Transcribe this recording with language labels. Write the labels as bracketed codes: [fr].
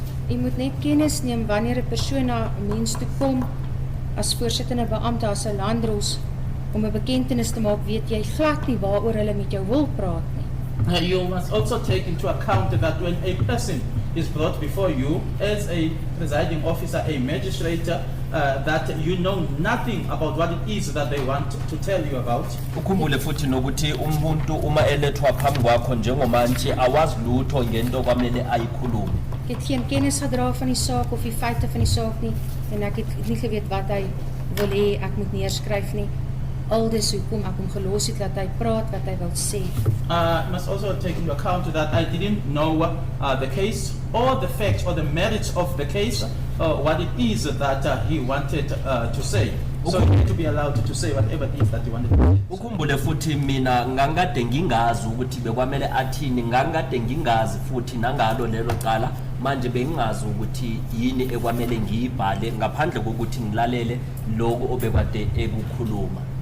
[af] U moet net kennis neem wanneer 'n persoon na 'n mens toe kom as voorsittende beampte as 'n landros om 'n bekentenis te maak, weet jy glad nie waaroor hulle met jou wil praat nie. [en] You must also take into account that when a person is brought before you as a presiding officer, a magistrate, that you know nothing about what it is that they want to tell you about. [zu] Ukhumbule futhi nokuthi umuntu uma elethwa phambi kwakho njengomantshi awazi lutho ngento kwamele ayikhulume. [af] Ek het geen kennis gedra van die saak of die feite van die saak nie en ek het nie geweet wat hy wil hê ek moet neerskryf nie. Aldus hoekom ek hom gelos het dat hy praat wat hy wil sê. [en] Must also take into account that I didn't know the case or the facts or the merits of the case, what it is that he wanted to say. So he had to be allowed to say whatever it is that he wanted to say. [zu] Ukhumbule futhi mina ngangikade ngingazi ukuthi bekwamele athini, ngangikade ngingazi futhi nangalo lelo cala manje bengingazi ukuthi yini ekwamele ngiyibhale ngaphandle kokuthi ngilalele lokho obekade ekukhuluma.